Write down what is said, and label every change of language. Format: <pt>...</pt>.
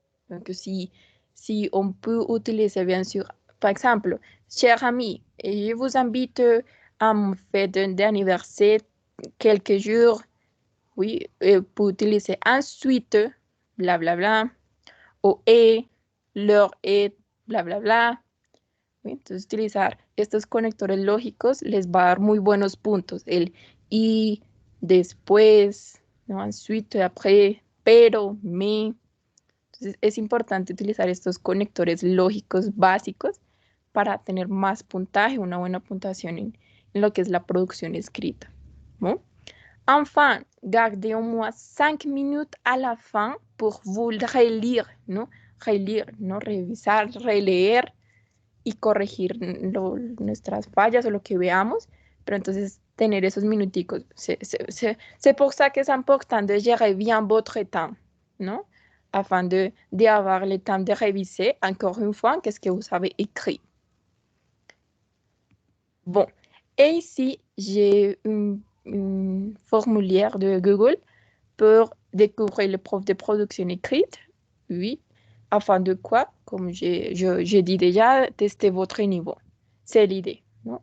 <fr>Donc, si on peut utiliser, bien sûr, par exemple, cher ami, je vous invite à me fête d'anniversaire quelques jours, oui, pour utiliser ensuite, blablabla, o l'heure est, blablabla.</fr> <es>¿Sí? Entonces, utilizar estos conectores lógicos les va a dar muy buenos puntos. El y, después, ¿no?</es> <fr>Ensuite, après,</fr> <es>pero, me. Entonces, es importante utilizar estos conectores lógicos básicos para tener más puntaje, una buena puntuación en lo que es la producción escrita. ¿No?</es> <fr>Enfin, gardez au moins 5 minutes à la fin pour vous relire, ¿no? Relire, ¿no?</fr> <es>Revisar, releer y corregir nuestras fallas o lo que veamos, pero entonces tener esos minuticos.</es> <fr>C'est pour ça que c'est important de gérer bien votre temps, ¿no? Afin d'avoir le temps de réviser encore une fois qu'est-ce que vous avez écrit. Bon, et ici, j'ai une formulaire de Google pour découvrir le prof de production écrite, oui, afin de quoi, comme j'ai dit déjà, tester votre niveau. C'est l'idée, non?</fr>